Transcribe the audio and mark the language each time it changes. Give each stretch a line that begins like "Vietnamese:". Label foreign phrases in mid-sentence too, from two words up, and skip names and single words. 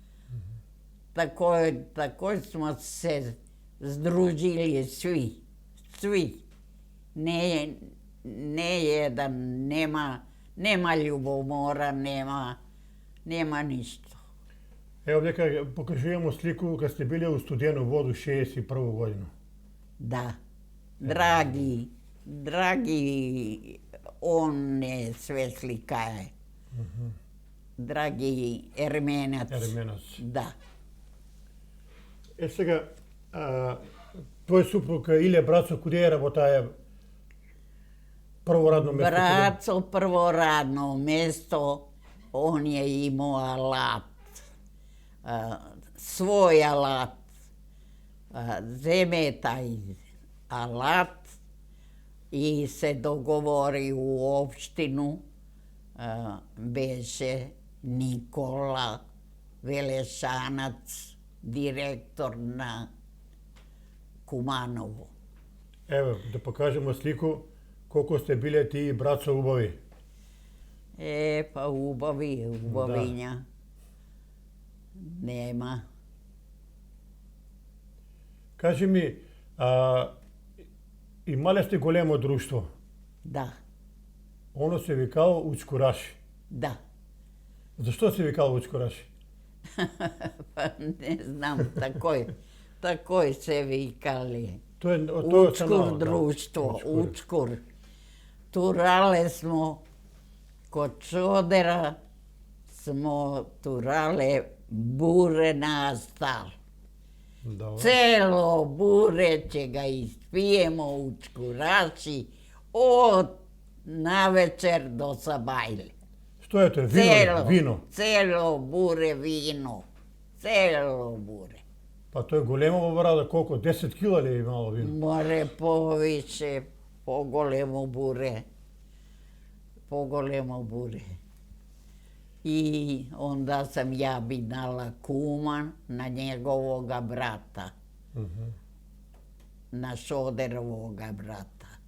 Serbian: Tako smo se združili svi. Ne jedan, nema ljubomora, nema ništa.
Macedonian: Ево дека покажуваме слику
Serbian: kad ste bili u Studenu vodu 61. godinu. Da, dragi, on je sve slikaje. Dragi Ermenac. Da.
Macedonian: Сега, твој супруг Иле Брацо, куде е работаја прво радно место?
Serbian: Braco, prvo radno mesto, on je imao alat. Svoj alat. Zeme taj alat, i se dogovori u opštinu, беше Nikola Velešanac, direktor na Kumanovo. Evo, da pokažemo sliku koliko ste bili ti i braco ubavi. Pa ubavinja. Nema.
Macedonian: Кажи ми, имале сте големо друштво? Да, Оно се викало Учкураши. да. Защо се викало Учкураши?
Serbian: Pa ne znam, takoj se vikali. Učkur društvo, Učkur. Turale smo, kod Čodera smo turale bure nastal. Celo bure će ga ispijemo u Učkuraši od navečer do sabajle. Što je to? Vino? Celo bure vino. Celo bure.
Macedonian: Pa to je големо брада, колко? 10 кила ли е имало вино?
Serbian: More poviše, pogolemo bure. Pogolemo bure. I onda sam ja binala kuma na njegovoga brata. Na Šoderovoga brata.